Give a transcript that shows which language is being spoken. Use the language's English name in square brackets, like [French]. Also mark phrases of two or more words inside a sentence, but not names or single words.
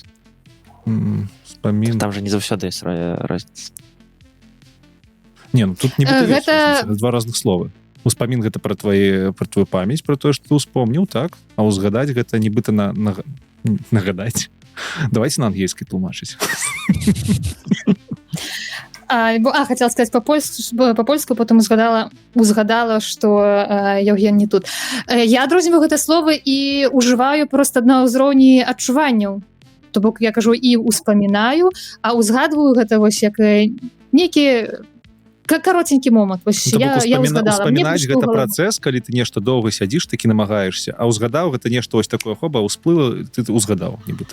[Belarusian] Успамін... Там же не заўсёды ёсць розніца. Не, ну тут не гэта... два разных словы. Успамін гэта пра твою памяць, пра тое, што ты ўспомніў, так? А ўзгадаць гэта нібыта нагадаць. Давайте на ангельскай тлумачыць. [Russian] Хотела сказать по-польску, потом узгадала, что Евген не тут. [Belarusian] Я адрозніваю гэта слово і ўжываю просто на ўзроўні адчуванняў. То бок я кажу і ўспамінаю, а ўзгадваю гэта вось як нейкі каротенькі момант. Я ўзгадала. Успамінаць гэта працэс, калі ты нешта доўга сядзіш, такі намагаешься, а ўзгадаў гэта нешта вось такое хоба, ўсплыла, ты ўзгадаў нібыта.